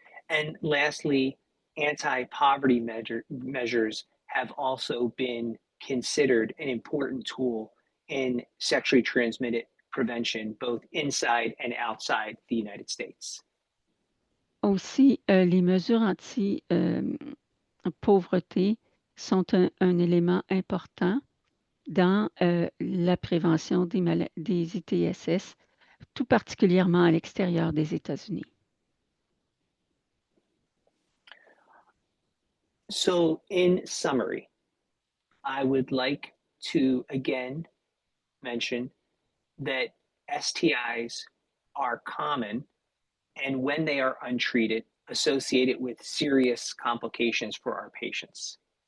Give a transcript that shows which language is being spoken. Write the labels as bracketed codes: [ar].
[en] And lastly, anti-poverty measures have also been considered an important tool in sexually transmitted prevention, both inside and outside the United States. [fr] Aussi, les mesures anti-pauvreté sont un élément important dans la prévention des ITSS, tout particulièrement à l'extérieur des États-Unis. [en] So, in summary, I would like to again mention that STIs are common and when they are untreated, associated with serious complications for our patients.